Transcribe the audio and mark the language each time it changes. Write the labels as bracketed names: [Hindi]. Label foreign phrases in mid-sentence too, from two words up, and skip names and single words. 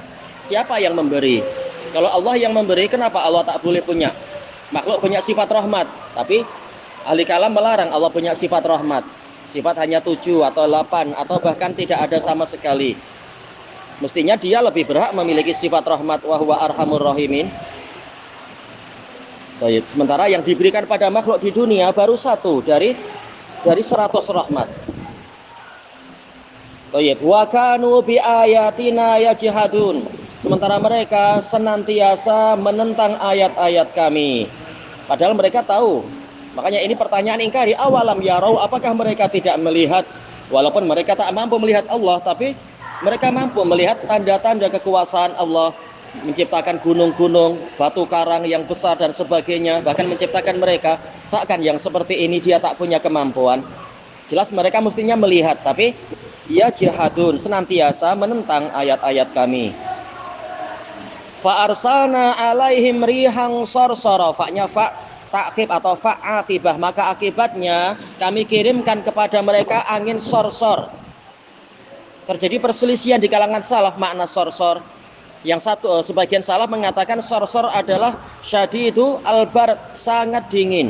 [Indonesian] Siapa yang memberi? Kalau Allah yang memberi, kenapa Allah tak boleh punya? Makhluk punya sifat rahmat, tapi ahli kalam melarang Allah punya sifat rahmat. Sifat hanya 7 atau 8 atau bahkan tidak ada sama sekali. Mestinya dia lebih berhak memiliki sifat rahmat, [Arabic] وهو أرحم الراحمين. [Indonesian] Sementara yang diberikan pada makhluk di dunia baru 1 dari 100 rahmat. [Arabic] وكانوا بآياتنا يجحدون. [Indonesian] Sementara mereka senantiasa menentang ayat-ayat kami. Padahal mereka tahu. Makanya ini pertanyaan ingkari, [Arabic] أولم يروا, [Indonesian] apakah mereka tidak melihat? Walaupun mereka tak mampu melihat Allah, tapi mereka mampu melihat tanda-tanda kekuasaan Allah, menciptakan gunung-gunung, batu karang yang besar dan sebagainya, bahkan menciptakan mereka. Takkan yang seperti ini dia tak punya kemampuan? Jelas mereka mestinya melihat, tapi ya jihadun, senantiasa menentang ayat-ayat kami. [Arabic] فأرسلنا عليهم ريحا صرصرا, [Indonesian] fa-nya fa ta'qib atau fa atibah, maka akibatnya kami kirimkan kepada mereka angin sorsor. Terjadi perselisihan di kalangan salaf makna sorsor. Yang satu, sebagian salaf mengatakan sorsor adalah [Arabic] شديد البرد, [Indonesian] sangat dingin.